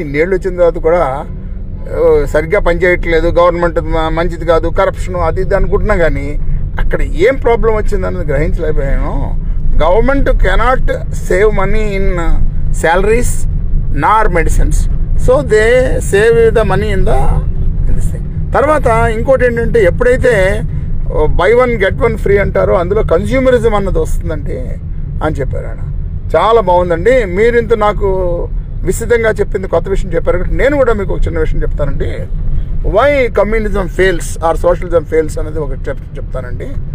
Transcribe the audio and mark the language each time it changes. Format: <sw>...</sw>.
<te>ఇన్నేళ్ళు వచ్చిన తర్వాత కూడా సరిగ్గా పనిచేయట్లేదు, గవర్నమెంట్ మంచిది కాదు, కరప్షన్ అది ఇది అనుకుంటున్నా, కానీ అక్కడ ఏం problem వచ్చిందన్నది గ్రహించలేకపోయాను.</te> <en>Government cannot save money in salaries nor medicines, so they save the money in this thing.</en> <te>తర్వాత ఇంకోటి ఏంటంటే ఎప్పుడైతే</te> <en>buy one get one free</en> <te>అంటారో అందులో కన్స్యూమరిజం అన్నది వస్తుందండి అని చెప్పారు ఆయన. చాలా బాగుందండి. మీరు ఇంత నాకు విస్తృతంగా చెప్పింది కొత్త విషయం చెప్పారు. నేను కూడా మీకు ఒక చిన్న విషయం చెప్తానండి.</te> <en>why communism fails or socialism fails</en> <te>అనేది ఒక చెప్తానండి.</te>